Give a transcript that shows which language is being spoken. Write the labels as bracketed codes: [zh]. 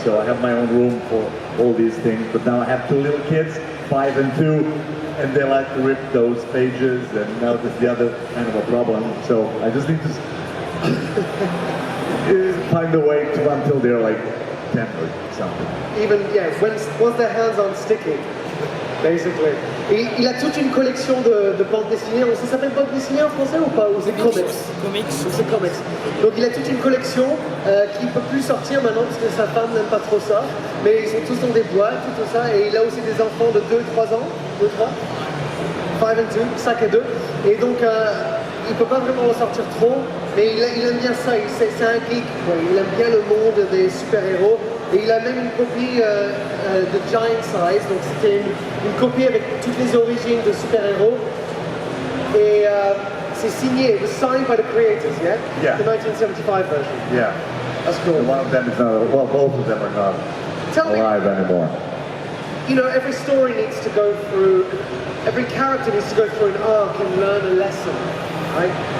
[en] So I have my own room for all these things. But now I have two little kids, 5 and 2, and they like to rip those pages. And now that's the other kind of a problem. So I just need to find a way to until they're like 10 or something. Even, yeah, once their hands aren't sticky, basically. [fr] Et il a toute une collection de bandes dessinées. Ça s'appelle bande dessinée en français ou pas? Ou c'est comics? C'est comics. Donc il a toute une collection qui ne peut plus sortir maintenant parce que sa femme n'aime pas trop ça. Mais ils sont tous dans des boîtes, tout ça. Et il a aussi des enfants de 2-3 ans. 2-3 5 and 2, 5 et 2. Et donc il ne peut pas vraiment en sortir trop. Mais il aime bien ça. C'est un geek, quoi. Il aime bien le monde des super-héros. Et il a même une copie de Giant Size, donc c'était une copie avec toutes les origines de super-héros. Et c'est signé, [en] it was signed by the creators, yeah? Yeah. The 1975 version. Yeah. That's cool. And one of them is not, well, both of them are not alive anymore. You know, every story needs to go through, every character needs to go through an arc and learn a lesson, right?